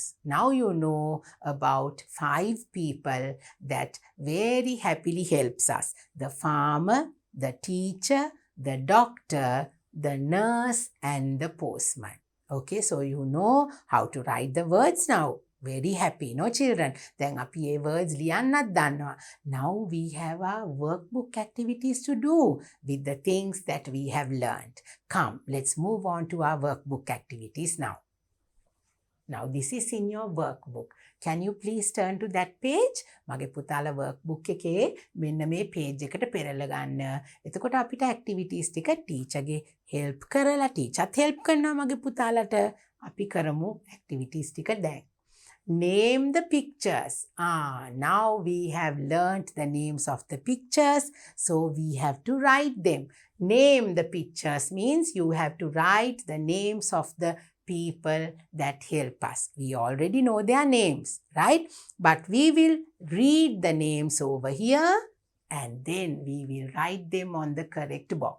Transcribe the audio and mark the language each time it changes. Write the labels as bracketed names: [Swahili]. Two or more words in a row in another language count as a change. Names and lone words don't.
[English] Now you know about 5 people that very happily helps us. The farmer, the teacher, the doctor, the nurse and the postman. Okay, so you know how to write the words now. Very happy, no children? Then [Sinhala] අපි ඒ words ලියන්නත් දන්නවා. [English] Now we have our workbook activities to do with the things that we have learned. Come, let's move on to our workbook activities now. Now this is in your workbook. Can you please turn to that page? [Sinhala] මගේ පුතාලා workbook එකේ මෙන්න මේ page එකට පෙරලා ගන්න. එතකොට අපිට activities ටික teacher ගේ help කරලා teacherත් help කරනවා මගේ පුතාලට. අපි කරමු activities ටික දැන්. [English] Name the pictures. Now we have learnt the names of the pictures, so we have to write them. Name the pictures means you have to write the names of the people that help us. We already know their names, right? But we will read the names over here and then we will write them on the correct box.